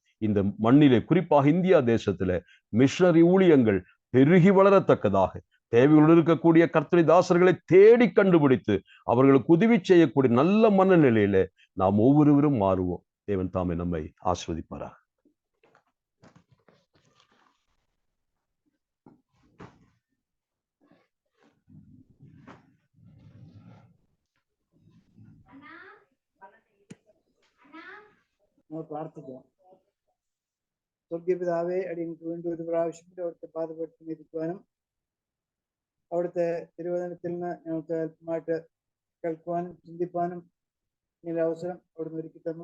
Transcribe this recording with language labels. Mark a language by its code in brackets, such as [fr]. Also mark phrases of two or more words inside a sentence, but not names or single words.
[ta] இந்த மண்ணிலே, குறிப்பாக இந்தியா தேசத்துல மிஷனரி ஊழியங்கள் பெருகி வளரத்தக்கதாக தேவைகள் இருக்கக்கூடிய கர்த்தருடைய தாசர்களை தேடி கண்டுபிடித்து அவர்களுக்கு உதவி செய்யக்கூடிய நல்ல மனநிலையில நாம் ஒவ்வொருவரும் மாறுவோம். தேவன் தாமே நம்மை ஆசீர்வதிப்பாராக. [ml] പ്രാർത്ഥിക്കാം. സ്വർഗീയപിതാവേ, അടിയങ്ങൾക്ക് വേണ്ടി ഒരു പ്രാവശ്യം കൂടി അവിടുത്തെ പാദപീഠത്തിൽ ഇരിക്കുവാനും അവിടുത്തെ തിരുവചനത്തിൽ നിന്ന് ഞങ്ങൾക്ക് അല്പമായിട്ട് കേൾക്കുവാനും ചിന്തിപ്പാനും ഇങ്ങനെ അവസരം അവിടുന്ന് ഒരുക്കി തന്നു.